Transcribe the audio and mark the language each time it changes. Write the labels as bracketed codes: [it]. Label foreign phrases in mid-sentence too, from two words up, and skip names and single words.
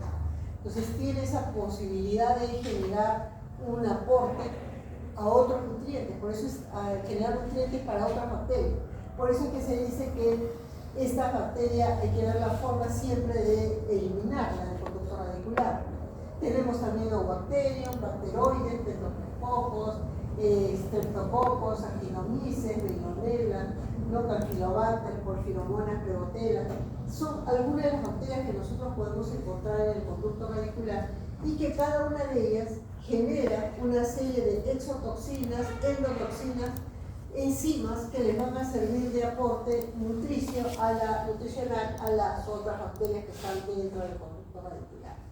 [es] Entonces tiene esa posibilidad de generar un aporte a otros nutrientes, por eso es generar nutrientes para otras bacterias. Por eso es que se dice que esta bacteria hay que ver la forma siempre de eliminarla del conducto radicular. Tenemos también Obacterium, bacteroides, Petropocos, Streptococos, Actinomyces, Veillonella, Campylobacter, Porfiromonas pleoteras. Son algunas de las bacterias que nosotros podemos encontrar en el conducto radicular y que cada una de ellas genera una serie de exotoxinas, endotoxinas, enzimas que les van a servir de aporte nutricional a las otras bacterias que están dentro del conducto radicular.